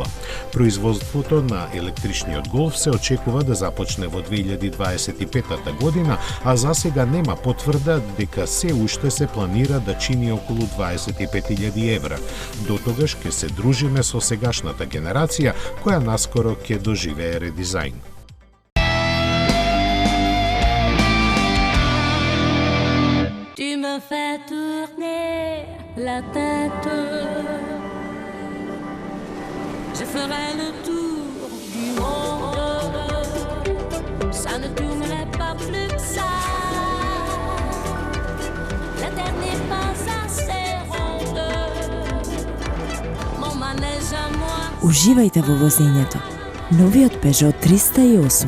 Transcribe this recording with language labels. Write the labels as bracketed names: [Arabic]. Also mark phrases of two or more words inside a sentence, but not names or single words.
[Macedonian] Производството на електричниот Голф се очекува да започне во 2025 година, а за сега нема потврда дека се уште се планира да чини околу 25.000 евра. До тогаш ќе се дружиме со сегашната генерација, која наскоро ќе доживее редизајн. [French] Tu me fais tourner la tête. Je ferai le tour du monde. Ça ne tournerait pas plus que ça. La terre n'est pas assez ronde. Mon manège à moi. [Macedonian] Уживајте во возењето. Новиот Peugeot 308.